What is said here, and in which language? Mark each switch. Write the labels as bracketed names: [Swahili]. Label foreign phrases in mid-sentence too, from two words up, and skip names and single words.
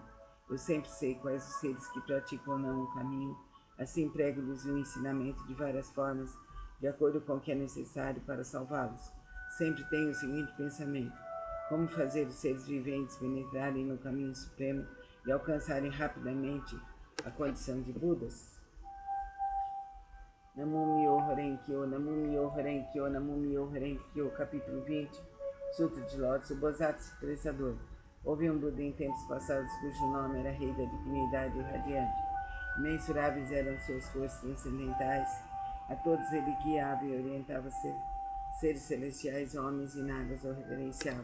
[Portuguese] Eu sempre sei quais os seres que praticam ou não o caminho, assim prego-lhes o ensinamento de várias formas, de acordo com o que é necessário para salvá-los. Sempre tenho o seguinte pensamento: como fazer os seres viventes penetrarem no caminho supremo e alcançarem rapidamente a condição de Budas? [Japanese] 南無妙法蓮華経、南無妙法蓮華経、南無妙法蓮華経, [Portuguese] capítulo 20, Sutra de Lótus, o Bodhisattva expressador. Houve um Buda em tempos passados cujo nome era Rei da Divinidade Radiante. Imensuráveis eram suas forças transcendentais. A todos ele guiava e orientava seres celestiais, homens e nagas o reverenciavam.